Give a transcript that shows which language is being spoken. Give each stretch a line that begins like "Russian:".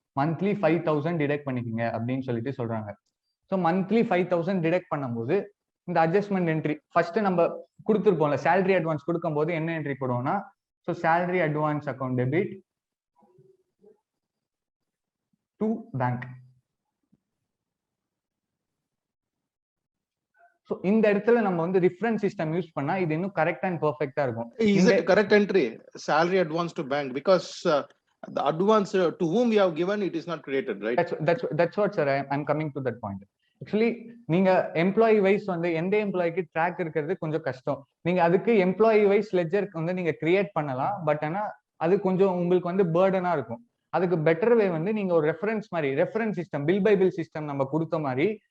Tamil: Monthly 5,000 detect பண்ணிக்கிங்க அப்படின்னு சொல்லிட்டு சொல்றாங்க. ஸோ மந்த்லி 5,000 டிடக்ட் பண்ணும்போது இந்த அட்ஜஸ்ட்மெண்ட் என்ட்ரி ஃபர்ஸ்ட் நம்ம கொடுத்துருப்போம்ல, சேலரி அட்வான்ஸ் கொடுக்கும் போது என்ன entry போடுவோம்னா, so
English: Salary advance account debit to bank.
Tamil: So இந்த இடத்துல நம்ம வந்து ரிஃபரன்ஸ் சிஸ்டம் யூஸ் பண்ணா இது இன்னும் கரெக்ட் அண்ட் பெர்ஃபெக்ட்டா இருக்கும்.
English: Is it correct entry? Salary advance to bank, because the advance to whom we have given it is not created, right? That's what sir, I'm coming to that point.
Tamil: Actually நீங்க employee wise வந்து எந்த எம்ப்ளாய்க்கு track இருக்கிறது கொஞ்சம் கஷ்டம். நீங்க அதுக்கு employee wise ledger வந்து நீங்க கிரியேட் பண்ணலாம். பட் ஆனா அது கொஞ்சம் உங்களுக்கு வந்து பர்டனா இருக்கும். அதுக்கு பெட்டர் வே வந்து நீங்க ஒரு reference system, bill by bill system நம்ம கொடுத்த மாதிரி.